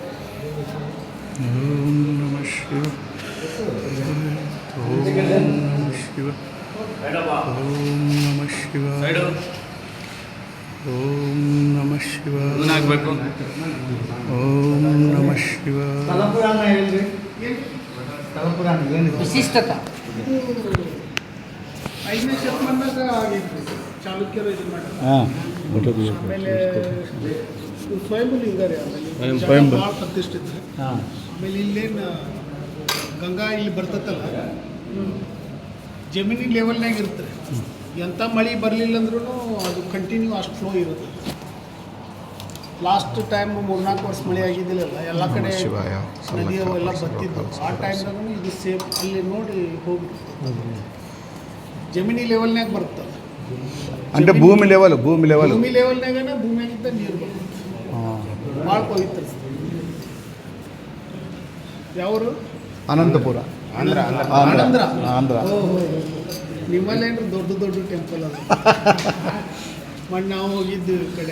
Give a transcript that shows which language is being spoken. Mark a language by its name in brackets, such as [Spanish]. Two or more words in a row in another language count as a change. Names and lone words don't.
[Sanskrit] ఓం నమ శివాయ. ఓం నమ శివాయ. ఓం నమ శివాయ. ఓం నమ శివాయ. ఓం నమ శివాయ. [Kannada] ವಿಶಿಷ್ಟತ ಚಾಲುಕ್ಯರು ಇದು ಮಾಡ್ತಾರೆ. ಆಮೇಲೆ ಸ್ವಯಂಲಿಂಗ ರೀ. ಆಮೇಲೆ ಭಾಳ ಪ್ರತಿಷ್ಠಿತ. ಆಮೇಲೆ ಇಲ್ಲೇನು ಗಂಗಾ ಇಲ್ಲಿ ಬರ್ತೈತಲ್ಲ, ಜಮೀನಿ ಲೆವೆಲ್ನಾಗ ಇರುತ್ತೆ. ಎಂಥ ಮಳೆ ಬರಲಿಲ್ಲ ಅಂದ್ರೂ ಅದು ಕಂಟಿನ್ಯೂ ಅಷ್ಟು ಫ್ಲೋ ಇರುತ್ತೆ. [English] last time [Kannada] 3-4 ವರ್ಷ ಮಳೆ ಆಗಿದ್ದಿಲ್ಲ, ಎಲ್ಲ ಕಡೆ ನದಿ ಅವೆಲ್ಲ ಬತ್ತಿದ್ದು. ಆ ಟೈಮ್ದಾಗ ಇದು ಸೇಮ್ ಅಲ್ಲಿ ನೋಡಿ ಹೋಗಿ ಜಮೀನಿ ಲೆವೆಲ್ನಾಗ ಬರ್ತದೆ. అంటే భూమి ಲೆವೆಲ್ನಾಗನ ಭೂಮಿಯಾಗಿದ್ದ ನೀರು ಬರ್ತದೆ. ಭಾಳ ಪವಿತ್ರ. ಯಾವರು? ಅನಂತಪುರ, ಆಂಧ್ರ. ನಿಮ್ಮಲ್ಲೇನ್ರಿ ದೊಡ್ಡ ದೊಡ್ಡ ಟೆಂಪಲ್ ಅದು. ಮತ್ತು ನಾವು ಹೋಗಿದ್ದು ಈ ಕಡೆ